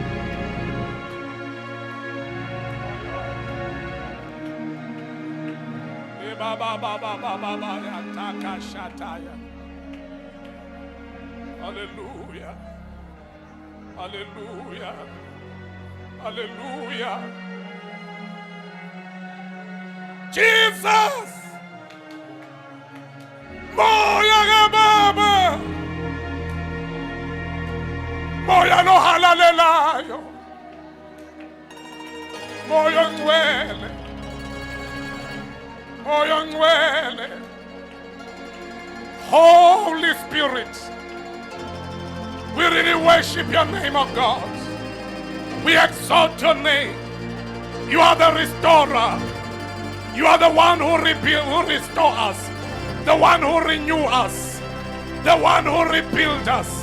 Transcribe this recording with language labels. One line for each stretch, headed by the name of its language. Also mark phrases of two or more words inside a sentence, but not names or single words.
English: Hallelujah. Hallelujah. Hallelujah. Jesus.
Zulu: Moya baba. Moya no halalelayo. Moya ngwele. Moya ngwele.
English: Holy Spirit. We really worship your name, oh God. We exalt your name. You are the restorer. You are the one who restore us. The one who renew us. The one who rebuild us.